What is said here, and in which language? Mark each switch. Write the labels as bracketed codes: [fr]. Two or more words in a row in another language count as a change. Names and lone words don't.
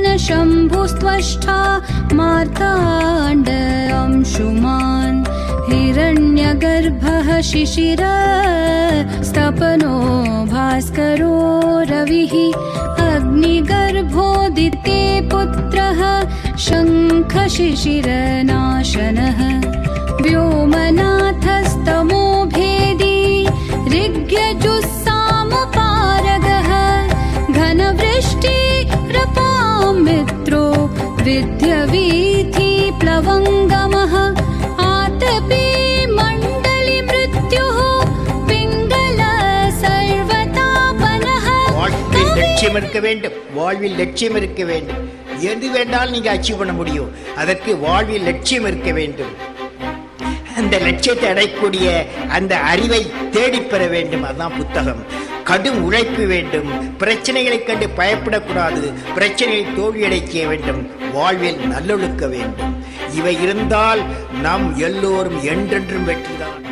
[sa] शम्भुस्त्वष्टा मार्ताण्ड अंशुमान् हिरण्यगर्भः शिशिर स्तपनो भास्करो रविः अग्निगर्भोदिते पुत्रः शङ्खशिशिरनाशनः व्योमनाथस्तमो भेदी ऋग्यजुस्सामपारगः घनवृष्टिरपां मित्रो विद्यवीथि प्लवङ्गमः आतपे मण्डली मृत्युः पिङ्गल सर्वतापनः [ta] வாழ்வில் லட்சியம் இருக்க வேண்டும் எது வேண்டாலும் நீங்க அச்சீவ் பண்ண முடியும் அதற்கு வாழ்வில் லட்சியம் இருக்க வேண்டும் அந்த லட்சியத்தை அடையக்கூடிய அந்த அறிவை தேடிப்பெற வேண்டும் அதுதான் புத்தகம் கடும் உழைப்பு வேண்டும் பிரச்சனைகளை கண்டு பயப்படக்கூடாது பிரச்சனையை தோல்வியடை செய்ய வேண்டும் வாழ்வில் நல்லொழுக்க வேண்டும் இவை இருந்தால் நாம் எல்லோரும் என்றென்றும் வெற்றிதான்